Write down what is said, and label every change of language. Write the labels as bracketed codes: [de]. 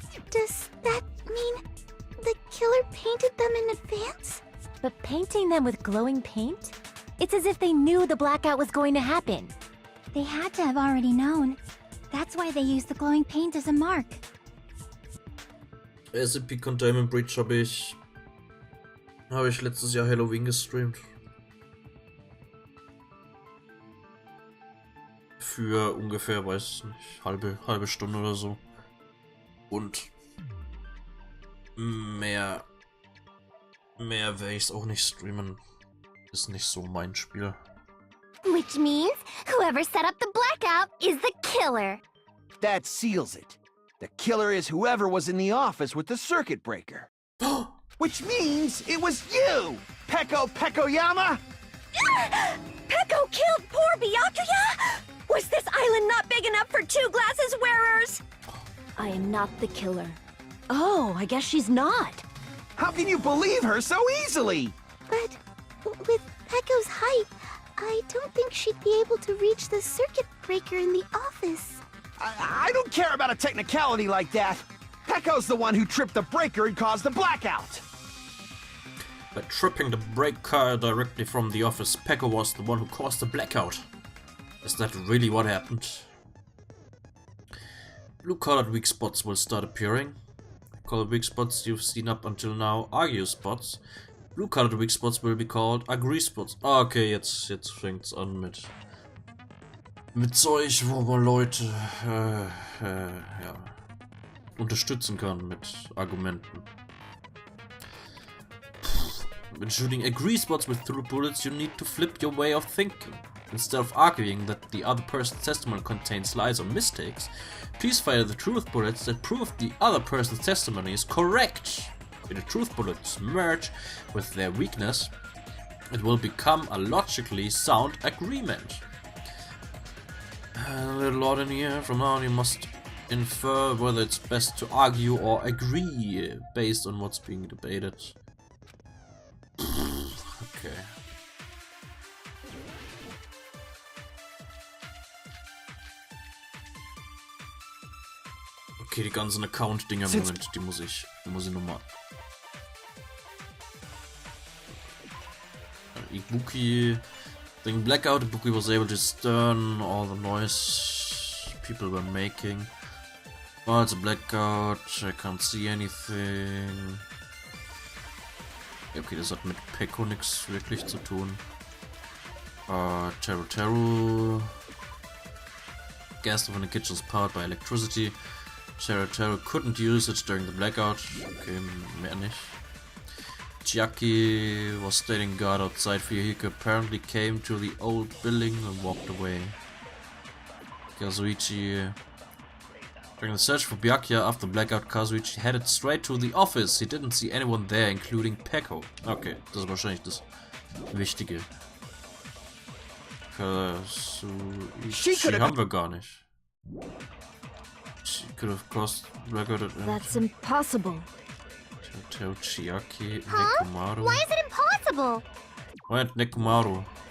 [en] Does that mean the killer painted them in advance? But painting them with glowing paint? It's as if they knew the blackout was going to happen. They had to have already known. That's why they used the glowing paint as a mark. [de] SCP Containment Breach habe ich letztes Jahr Halloween gestreamt. Für ungefähr, weiß ich nicht, halbe Stunde oder so. Und mehr werde ich es auch nicht streamen. Ist nicht so mein Spiel. [en] Which means whoever set up the blackout is the killer. That seals it. The killer is whoever was in the office with the circuit breaker. Which means it was you, Peko Pekoyama! Peko killed poor Byakuya? Was this island not big enough for 2 glasses wearers? I am not the killer. Oh, I guess she's not. How can you believe her so easily? But with Peko's height, I don't think she'd be able to reach the circuit breaker in the office. I don't care about a technicality like that. Peko's the one who tripped the breaker and caused the blackout. By tripping the breaker directly from the office, Peko was the one who caused the blackout. Is that really what happened? Blue-colored weak spots will start appearing. Colored weak spots you've seen up until now argue spots. Blue-colored weak spots will be called agree spots. [de] Okay, jetzt fängt's an mit Zeug, wo man Leute ja, unterstützen kann mit Argumenten. [en] When shooting agree spots with through bullets, you need to flip your way of thinking. Instead of arguing that the other person's testimony contains lies or mistakes, please fire the truth bullets that prove the other person's testimony is correct. When the truth bullets merge with their weakness, it will become a logically sound agreement. A little odd in here. From now on, you must infer whether it's best to argue or agree based on what's being debated. Okay. [de] Okay, die ganzen Account-Dinger, Moment, die muss ich nochmal. [en] Ibuki. During blackout, Ibuki was able to discern all the noise people were making. Oh, it's a blackout, I can't see anything. [de] Okay, das hat mit Peko nichts wirklich zu tun. [en] Teru. Gas from the kitchen is powered by electricity. Teru couldn't use it during the blackout. Okay, [de] mehr nicht. [en] Chiaki was standing guard outside Fuyuhiko, apparently came to the old building and walked away. Kazuichi. During the search for Byakuya after blackout, Kazuichi headed straight to the office. He didn't see anyone there, including Peko. [de] Okay, das ist wahrscheinlich das Wichtige. Kazuichi haben wir gar nicht. [en] She could have caused blackout at That's impossible. Chiaki, Huh? Nekomaru. Why is it impossible? Wait, Nekomaru.